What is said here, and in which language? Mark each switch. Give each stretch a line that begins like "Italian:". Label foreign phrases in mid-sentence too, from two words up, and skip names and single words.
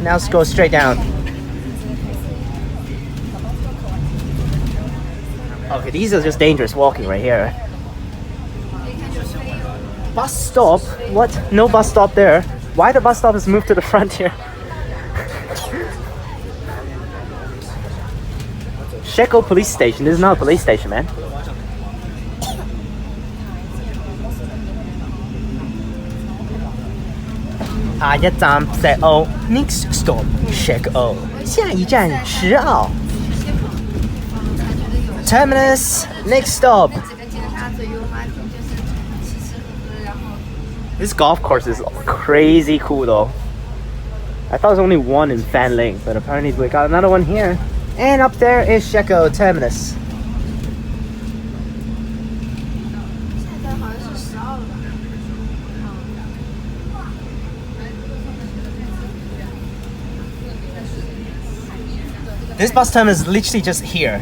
English: Now let's go straight down. Okay, these are just dangerous walking right here. Bus stop? What? No bus stop there. Why the bus stop is moved to the front here? Shek O police station. This is not a police station, man.
Chinese: 一站石澳
English: Next stop Shek O
Chinese: 下一站石澳
English: Terminus Next stop This golf course is crazy cool though. I thought there was only one in Fan Lake, but apparently we got another one here. And up there is Shek O Terminus. This bus terminus is literally just here.